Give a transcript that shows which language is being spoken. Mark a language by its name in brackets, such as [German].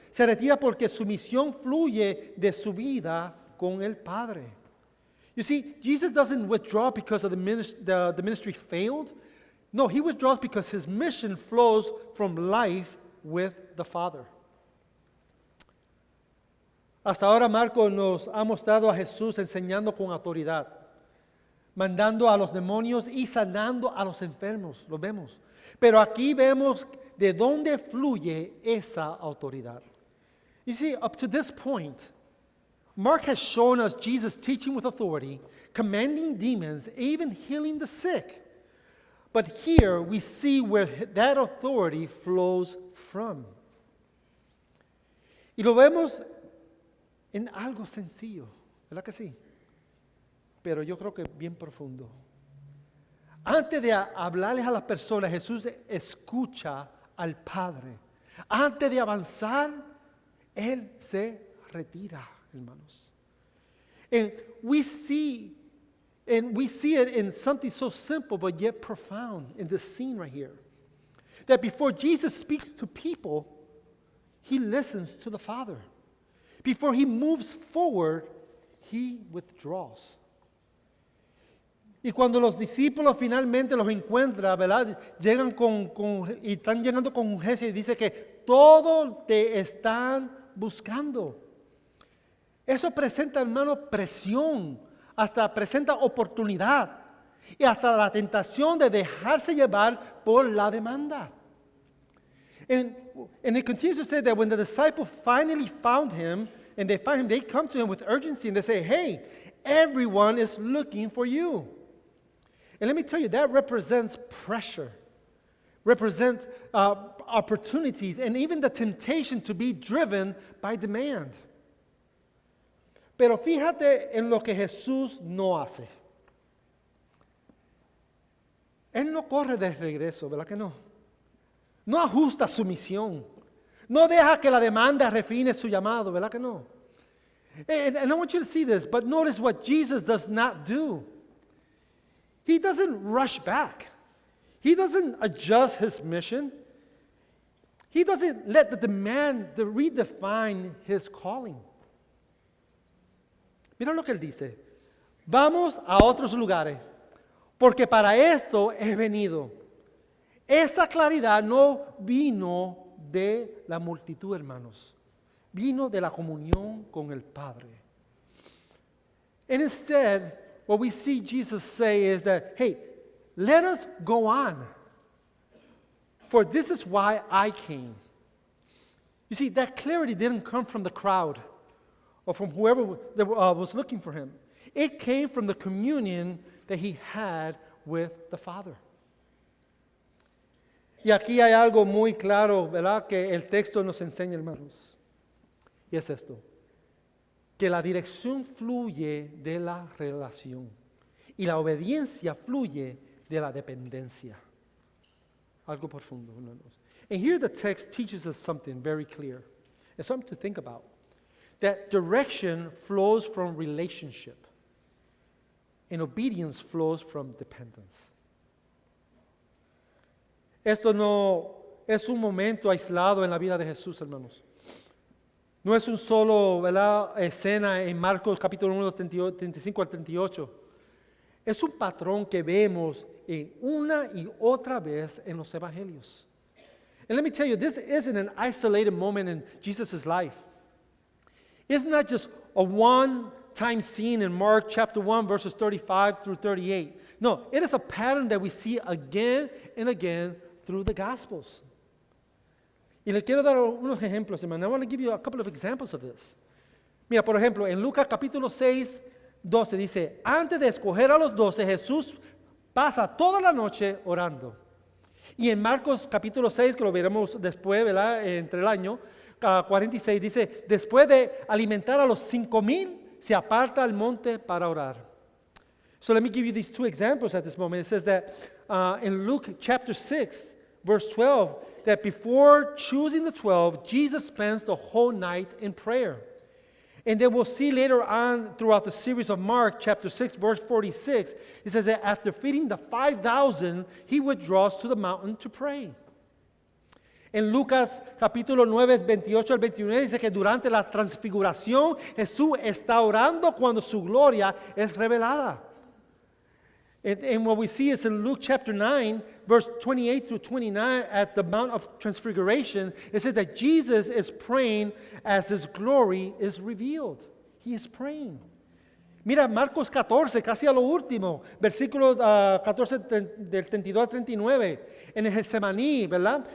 [Spanish] Se retira porque su misión fluye de su vida con el Padre. [English] You see, Jesus doesn't withdraw because of the ministry failed. No, he withdraws because his mission flows from life with the Father. [Spanish] Hasta ahora Marco nos ha mostrado a Jesús enseñando con autoridad, mandando a los demonios y sanando a los enfermos, lo vemos. Pero aquí vemos de dónde fluye esa autoridad. [English] You see, up to this point, Mark has shown us Jesus teaching with authority, commanding demons, even healing the sick. But here we see where that authority flows from. [Spanish] Y lo vemos en algo sencillo, ¿verdad que sí? Pero yo creo que bien profundo. Antes de hablarles a las personas, Jesús escucha al Padre. Antes de avanzar, Él se retira, hermanos. [English] And we see it in something so simple but yet profound in this scene right here. That before Jesus speaks to people, He listens to the Father. Before He moves forward, He withdraws. [Spanish] Y cuando los discípulos finalmente los encuentran, ¿verdad? Llegan y están llegando con urgencia y dice que todo te están buscando. Eso presenta, hermano, presión, hasta presenta oportunidad y hasta la tentación de dejarse llevar por la demanda. [English] And it continues to say that when the disciples finally found Him, and they find Him, they come to Him with urgency and they say, hey, everyone is looking for you. And let me tell you, that represents pressure, represents opportunities, and even the temptation to be driven by demand. [Spanish] Pero fíjate en lo que Jesús no hace. Él no corre de regreso, ¿verdad que no? No ajusta su misión. No deja que la demanda refine su llamado, ¿verdad que no? [English] And I want you to see this, but notice what Jesus does not do. He doesn't rush back. He doesn't adjust his mission. He doesn't let the demand to redefine his calling. [Spanish] Mira lo que él dice. Vamos a otros lugares, porque para esto he venido. Esa claridad no vino de la multitud, hermanos. Vino de la comunión con el Padre. [English] And instead, what we see Jesus say is that, hey, let us go on. For this is why I came. You see, that clarity didn't come from the crowd or from whoever was looking for him. It came from the communion that he had with the Father. [Spanish] Y aquí hay algo muy claro, ¿verdad? Que el texto nos enseña, hermanos. Y es esto. Que la dirección fluye de la relación. Y la obediencia fluye de la dependencia. Algo profundo, hermanos. [English] And here the text teaches us something very clear. It's something to think about. That direction flows from relationship. And obedience flows from dependence. [Spanish] Esto no es un momento aislado en la vida de Jesús, hermanos. No es un solo, ¿verdad?, escena en Marcos capítulo 1, 35 al 38. Es un patrón que vemos una y otra vez en los evangelios. [English] And let me tell you, this isn't an isolated moment in Jesus' life. It's not just a one-time scene in Mark chapter 1, verses 35 through 38. No, it is a pattern that we see again and again through the Gospels. [Spanish] Y le quiero dar unos ejemplos, hermano. [English] I want to give you a couple of examples of this. [Spanish] Mira, por ejemplo, en Lucas capítulo 6, 12 dice, antes de escoger a los 12, Jesús pasa toda la noche orando. Y en Marcos capítulo 6, que lo veremos después, ¿verdad?, entre el año 46, dice, después de alimentar a los 5,000, se aparta al monte para orar. [English] So let me give you these two examples at this moment. It says that in Luke chapter 6, verse 12, that before choosing the 12, Jesus spends the whole night in prayer. And then we'll see later on throughout the series of Mark chapter 6, verse 46, it says that after feeding the 5,000, he withdraws to the mountain to pray. [Spanish] En Lucas capítulo 9, 28 al 29 dice que durante la transfiguración Jesús está orando cuando su gloria es revelada. [English] And what we see is in Luke chapter 9, verse 28 through 29, at the Mount of Transfiguration, it says that Jesus is praying as his glory is revealed. He is praying. [Spanish] Mira, Marcos 14, casi a lo último, versículo 14 del 32 al 39, en el Getsemaní, ¿verdad?